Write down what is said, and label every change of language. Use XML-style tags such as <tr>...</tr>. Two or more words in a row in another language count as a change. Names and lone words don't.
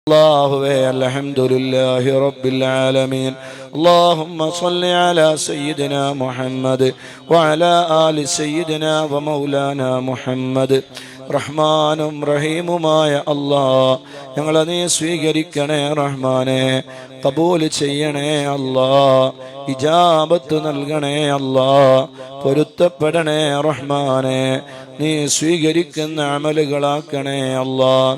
<ar>അല്ലാഹുവേ الحمد لله رب العالمين. اللهم صل على سيدنا محمد وعلى آل سيدنا ومولانا محمد.</ar> <ml>റഹ്മാനും റഹീമുമായ അല്ലാഹ്, ഞങ്ങളെ നീ സ്വീകരിക്കണേ റഹ്മാനെ, കബൂൽ ചെയ്യണേ അല്ലാഹ്, ഇജാബത്ത് നൽകണേ അല്ലാഹ്, പൊരുത്തപ്പെടണേ റഹ്മാനെ, നീ സ്വീകരിക്കുന്ന അമലുകളാക്കണേ അല്ലാഹ്.</ml>